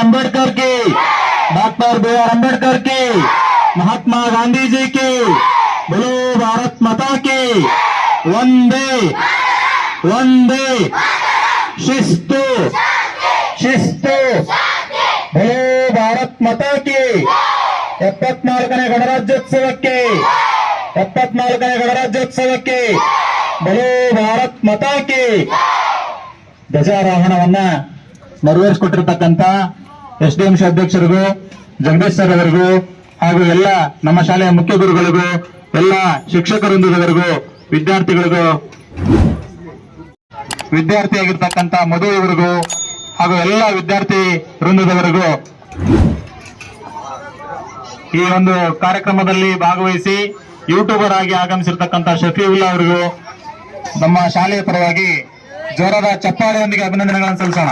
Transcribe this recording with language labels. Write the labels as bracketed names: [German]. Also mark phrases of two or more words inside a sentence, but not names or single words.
[Hindi] अम्बेडकर की, डॉक्टर B.R. अम्बेडकर की, महात्मा गांधी जी की, बोलो भारत माता की, वंदे वंदे शिस्तु शिस्तु, बोलो भारत माता की। [Kannada] 74ನೇ ಗಣರಾಜ್ಯೋತ್ಸವಕ್ಕೆ 74ನೇ ಗಣರಾಜ್ಯೋತ್ಸವಕ್ಕೆ [Hindi] बोलो भारत माता की। [Kannada] ಧ್ವಜಾರೋಹಣವನ್ನ ನೆರವೇರಿಸಿಕೊಟ್ಟಿರ್ತಕ್ಕಂಥ SDMC ಅಧ್ಯಕ್ಷರಿಗೂ, ಜಗದೀಶ್ ಸರ್ ಅವರಿಗೂ, ಹಾಗೂ ಎಲ್ಲ ನಮ್ಮ ಶಾಲೆಯ ಮುಖ್ಯ ಗುರುಗಳಿಗೂ, ಎಲ್ಲ ಶಿಕ್ಷಕವೃಂದದವರಿಗೂ, ವಿದ್ಯಾರ್ಥಿಗಳಿಗೂ, ವಿದ್ಯಾರ್ಥಿಯಾಗಿರ್ತಕ್ಕಂಥ ಮಧು ಇವರಿಗೂ, ಹಾಗೂ ಎಲ್ಲ ವಿದ್ಯಾರ್ಥಿ ವೃಂದದವರಿಗೂ ಈ ಒಂದು ಕಾರ್ಯಕ್ರಮದಲ್ಲಿ ಭಾಗವಹಿಸಿ ಯೂಟ್ಯೂಬರ್ ಆಗಿ ಆಗಮಿಸಿರ್ತಕ್ಕಂಥ ಶಫೀವುಲ್ಲಾ ಅವರಿಗೂ ನಮ್ಮ ಶಾಲೆಯ ಪರವಾಗಿ ಜೋರಾದ ಚಪ್ಪಾಳೆಯೊಂದಿಗೆ ಅಭಿನಂದನೆಗಳನ್ನು ಸಲ್ಲಿಸೋಣ.